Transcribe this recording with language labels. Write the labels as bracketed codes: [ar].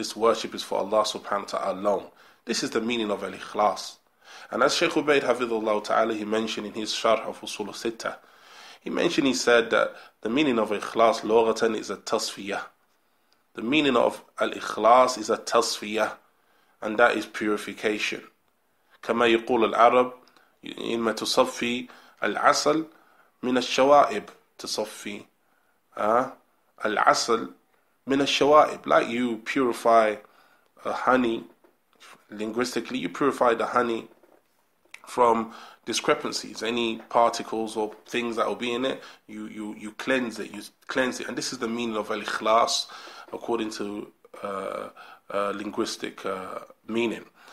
[en] This worship is for Allah subhanahu wa ta'ala alone. This is the meaning of al-ikhlas. And as Shaykh Ubaid Hafidhullah ta'ala, he mentioned in his Sharh of Usul al-Sittah, he said that the meaning of ikhlas lughatan is a tasfiyah. The meaning of al-ikhlas is a tasfiyah, and that is purification. [ar] كما يقول العرب إما تصفي العسل من الشوائب. تصفي العسل من الشوائب, [en] like you purify honey. Linguistically, you purify the honey from discrepancies, any particles or things that will be in it. You cleanse it. And this is the meaning of al-ikhlas according to linguistic meaning.